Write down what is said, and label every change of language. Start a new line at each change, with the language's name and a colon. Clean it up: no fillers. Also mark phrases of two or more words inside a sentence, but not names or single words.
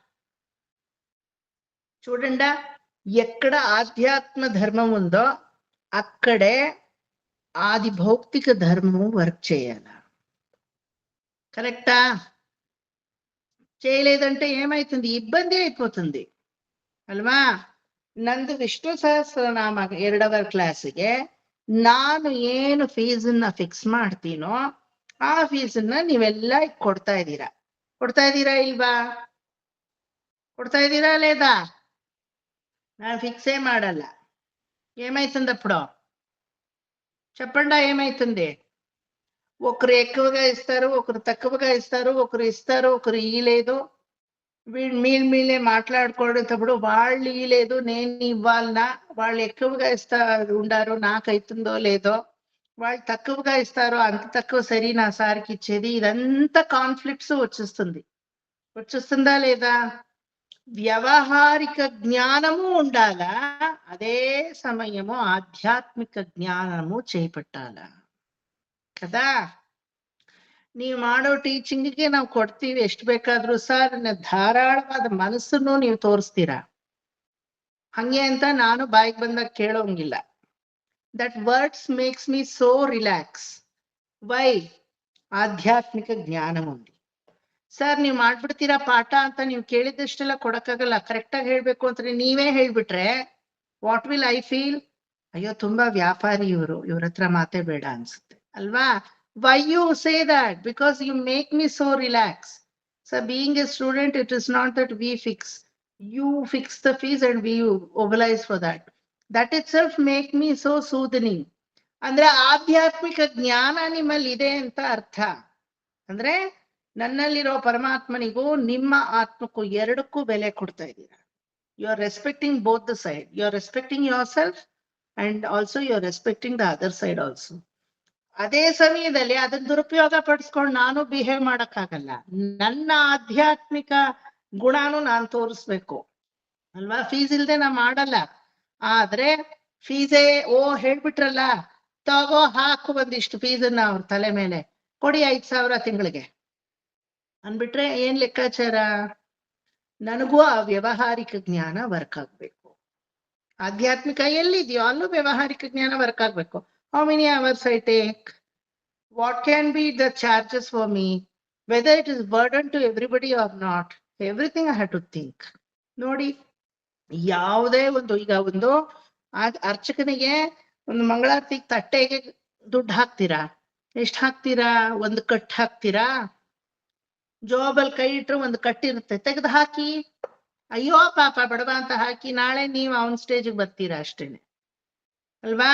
Telugu: చూడండా, ఎక్కడ ఆధ్యాత్మ ధర్మం ఉందో అక్కడే ఆది భౌతిక ధర్మము వర్క్ చేయాల. కరెక్టా? చేయలేదంటే ఏమైతుంది? ఇబ్బంది అయిపోతుంది ಅಲ್ವಾ?
Kannada: ನಂದು ವಿಷ್ಣು ಸಹಸ್ರನಾಮ 2వ ಕ್ಲಾಸಿಗೆ ನಾನು ಏನು ಫೀಸನ್ನ ಫಿಕ್ಸ್ ಮಾಡ್ತೀನೋ ಆ ಫೀಸನ್ನ ನೀವೆಲ್ಲ ಕೊಡ್ತಾ ಇದ್ದೀರಾ ಇಲ್ವಾ? ಕೊಡ್ತಾ ಇದ್ದೀರಾ లేదా? ನಾನು ఫిక్సే ಮಾಡಲ್ಲ.
Telugu: ఏమైతుంది అప్పుడు? చెప్పండా ఏమైతుంది? ఒకరు ఎక్కువగా ఇస్తారు, ఒకరు తక్కువగా ఇస్తారు, ఒకరు ఇస్తారు, ఒకరు ఇయ్యలేదు. మీళ్ళే మాట్లాడుకోవడంతప్పుడు వాళ్ళు ఇయ్యలేదు నేను ఇవ్వాలనా, వాళ్ళు ఎక్కువగా ఉండారు నాకైతుందో లేదో, వాళ్ళు తక్కువగా ఇస్తారు అంత తక్కువ సరి నా సార్కి ఇచ్చేది. ఇదంతా కాన్ఫ్లిక్ట్స్ వచ్చేస్తుందా లేదా? వ్యవహారిక జ్ఞానము ఉండాలా, అదే సమయము ఆధ్యాత్మిక జ్ఞానము చేపట్టాలా కదా.
Kannada: ನೀವು ಮಾಡೋ ಟೀಚಿಂಗಿಗೆ ನಾವು ಕೊಡ್ತೀವಿ ಎಷ್ಟು ಬೇಕಾದ್ರೂ ಸರ್, ಧಾರಾಳವಾದ ಮನಸ್ಸನ್ನು ನೀವು ತೋರಿಸ್ತೀರಾ. ಹಂಗೆ ಅಂತ ನಾನು ಬಾಯಿಗೆ ಬಂದಾಗ ಕೇಳೋಂಗಿಲ್ಲ.
English: That words makes me so relax.
Kannada: ವೈ? ಆಧ್ಯಾತ್ಮಿಕ ಜ್ಞಾನ ಹೊಂದಿ. ಸರ್ ನೀವು ಮಾಡ್ಬಿಡ್ತೀರಾ ಪಾಠ ಅಂತ ನೀವು ಕೇಳಿದಷ್ಟೆಲ್ಲ ಕೊಡಕ್ಕಾಗಲ್ಲ. ಕರೆಕ್ಟಾಗಿ ಹೇಳ್ಬೇಕು ಅಂತ ನೀವೇ ಹೇಳ್ಬಿಟ್ರೆ
English: what will I feel?
Kannada: ಅಯ್ಯೋ ತುಂಬಾ ವ್ಯಾಪಾರಿ ಇವ್ರ ಹತ್ರ ಮಾತೇ ಬೇಡ ಅನ್ಸುತ್ತೆ ಅಲ್ವಾ?
English: Why you say that? Because you make me so relaxed. So being a student, it is not that we fix. You fix the fees and we mobilize for that. That itself make me so soothing.
Kannada: ಅಂದ್ರೆ ಆಧ್ಯಾತ್ಮಿಕ ಜ್ಞಾನ ನಿಮ್ಮಲ್ಲಿ ಇದೆ ಅಂತ ಅರ್ಥ. ಅಂದ್ರೆ ನನ್ನಲ್ಲಿರೋ ಪರಮಾತ್ಮನಿಗೂ ನಿಮ್ಮ ಆತ್ಮಕ್ಕೂ ಎರಡಕ್ಕೂ ಬೆಲೆ ಕೊಡ್ತಾ ಇದ್ದೀರಾ.
English: You are respecting both the side. You are respecting your self and also you are respecting the other side also.
Kannada: ಅದೇ ಸಮಯದಲ್ಲಿ ಅದನ್ನ ದುರುಪಯೋಗ ಪಡಿಸ್ಕೊಂಡು ನಾನು ಬಿಹೇವ್ ಮಾಡಕ್ಕಾಗಲ್ಲ. ನನ್ನ ಆಧ್ಯಾತ್ಮಿಕ ಗುಣಾನು ನಾನು ತೋರಿಸ್ಬೇಕು ಅಲ್ವಾ? ಫೀಸ್ ಇಲ್ದೆ ನಾ ಮಾಡಲ್ಲ. ಆದ್ರೆ ಫೀಸೇ ಹೇಳ್ಬಿಟ್ರಲ್ಲ, ತಗೋ ಹಾಕು ಒಂದಿಷ್ಟು ಫೀಸನ್ನ ಅವ್ರ ತಲೆ ಮೇಲೆ, ಕೊಡಿ 5,000 ತಿಂಗಳಿಗೆ ಅನ್ಬಿಟ್ರೆ ಏನ್ ಲೆಕ್ಕಾಚಾರ? ನನಗೂ ಆ ವ್ಯವಹಾರಿಕ ಜ್ಞಾನ ವರ್ಕ್ ಆಗ್ಬೇಕು. ಆಧ್ಯಾತ್ಮಿಕ ಎಲ್ಲಿದ್ಯೋ ಅಲ್ಲೂ ವ್ಯವಹಾರಿಕ ಜ್ಞಾನ ವರ್ಕ್ ಆಗ್ಬೇಕು.
English: How many hours I take? What can be the charges for me? Whether it is burden to everybody or not. Everything I have to think.
Kannada: ನೋಡಿ, ಯಾವುದೇ ಒಂದು ಈಗ ಒಂದು ಅರ್ಚಕನಿಗೆ ಒಂದು ಮಂಗಳಾರತಿಗೆ ತಟ್ಟೆಗೆ ದುಡ್ಡು ಹಾಕ್ತೀರಾ? ಎಷ್ಟು ಹಾಕ್ತೀರಾ? ಒಂದು ಕಟ್ ಹಾಕ್ತೀರಾ? ಜೋಬಲ್ ಕೈ ಇಟ್ರೆ ಒಂದು ಕಟ್ಟಿರುತ್ತೆ, ತೆಗೆದು ಹಾಕಿ. ಅಯ್ಯೋ ಪಾಪ ಬಡವ ಅಂತ ಹಾಕಿ ನಾಳೆ ನೀವು ಅವನ್ ಸ್ಟೇಜಿಗೆ ಬರ್ತೀರಾ ಅಷ್ಟೇನೆ ಅಲ್ವಾ?